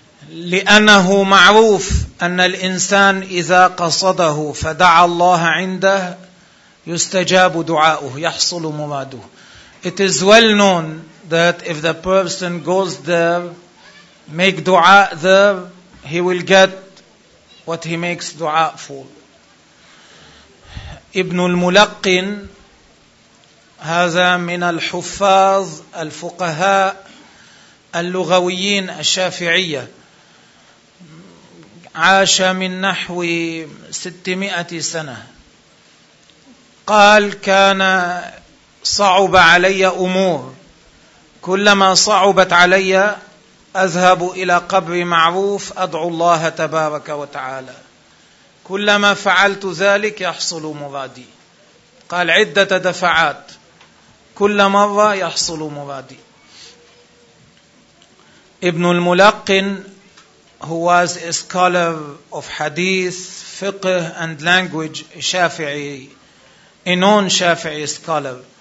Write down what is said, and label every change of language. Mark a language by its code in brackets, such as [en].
[ar] لأنه معروف أن الإنسان إذا قصده فدعا الله عنده يستجاب دعاؤه، يحصل مراده. [en] It is well known that if the person goes there, make dua there, he will get what he makes dua for. [ar] Ibn al-Mulaqqin, هذا من الحفاظ الفقهاء اللغويين الشافعية، عاش من نحو 600 سنة، قال: كان صعب علي أمور، كلما صعبت علي أذهب إلى قبر معروف أدعو الله تبارك وتعالى، كلما فعلت ذلك يحصل مرادي. قال: عدة دفعات، كل مرة يحصل مرادي. [en] ابن الملقن who was a scholar of hadith, fiqh and language, شافعي، a non-شافعي scholar.